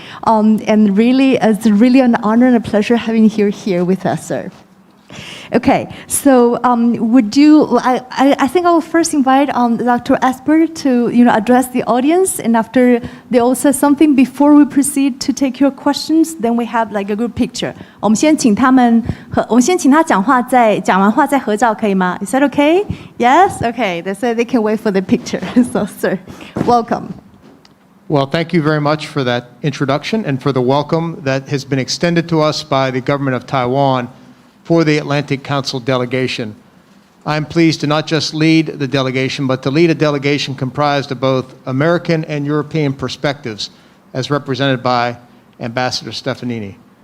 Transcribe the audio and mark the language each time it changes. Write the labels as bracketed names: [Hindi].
[English] And really, it's really an honor and a pleasure having you here with us, sir. Okay, so I think I will first invite Dr. Esper to address the audience, and after they all say something, before we proceed to take your questions, then we have like a group picture. [Chinese] 我们先请他讲话，讲完话再合照，可以吗？ [English] Is that okay? Yes? Okay, they said they can wait for the picture. So, sir, welcome. Well, thank you very much for that introduction and for the welcome that has been extended to us by the government of Taiwan for the Atlantic Council delegation. I'm pleased to not just lead the delegation, but to lead a delegation comprised of both American and European perspectives, as represented by Ambassador Stefanini.